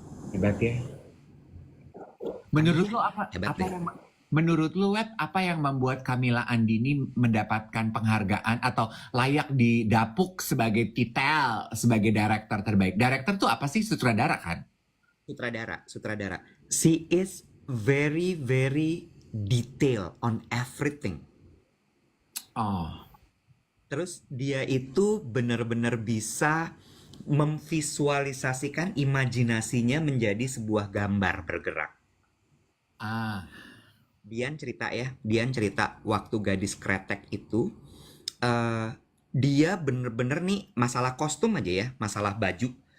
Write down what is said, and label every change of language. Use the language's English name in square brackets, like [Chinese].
[Indonesian] Hebat ya. Menurut lo hebat apa deh. yang menurut lo Web apa yang membuat Kamila Andini mendapatkan penghargaan atau layak didapuk sebagai titel sebagai director terbaik? Director tuh apa sih? Sutradara kan? Sutradara. [English] She is very very detail on everything. Oh, [Indonesian] Terus dia itu benar-benar bisa memvisualisasikan imajinasinya menjadi sebuah gambar bergerak. Ah, Dian cerita waktu gadis kretek itu, eh dia bener-bener nih masalah kostum aja ya, masalah baju.